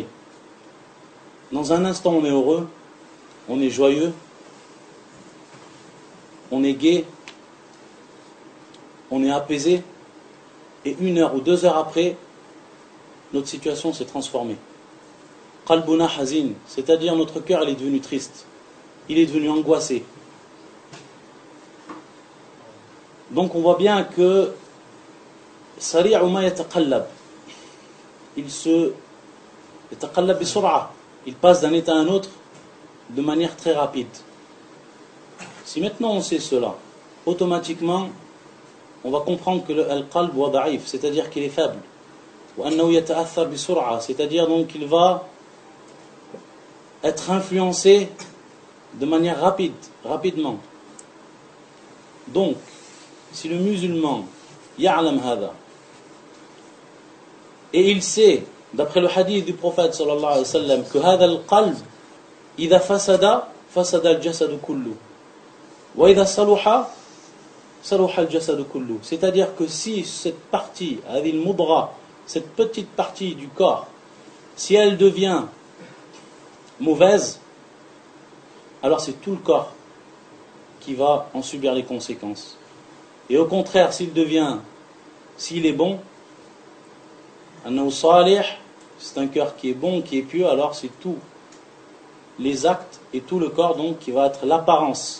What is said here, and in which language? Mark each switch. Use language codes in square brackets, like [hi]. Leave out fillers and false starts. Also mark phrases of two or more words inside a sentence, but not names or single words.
[fr] Dans un instant, on est heureux, on est joyeux, on est gai, on est apaisé, et 1 heure ou 2 heures après, notre situation s'est transformée. [ar] قلبنا حزين, [fr] c'est-à-dire notre cœur il est devenu triste, il est devenu angoissé. Donc on voit bien que [ar] سريع ما يتقلب, [fr] il se [ar] يتقلب بسرعة, [fr] il passe d'un état à un autre de manière très rapide. Si maintenant on sait cela, automatiquement on va comprendre que le [ar] القلب وضعيف, [fr] c'est-à-dire qu'il est faible. C'est-à-dire donc qu'il va être influencé de manière rapidement. Donc, si le musulman [ar] يعلم هذا, [fr] et il sait, d'après le hadith du prophète [ar] صلى الله عليه وسلم, [fr] que [ar] هذا القلب، إذا فسد الجسد كله، وإذا صلح الجسد كله. [fr] C'est-à-dire que si cette partie, [ar] هذه المضغة, [fr] cette petite partie du corps, si elle devient mauvaise, alors c'est tout le corps qui va en subir les conséquences. Et au contraire, s'il est bon, c'est un cœur qui est bon, qui est pieux, alors c'est tous les actes et tout le corps donc qui va être l'apparence.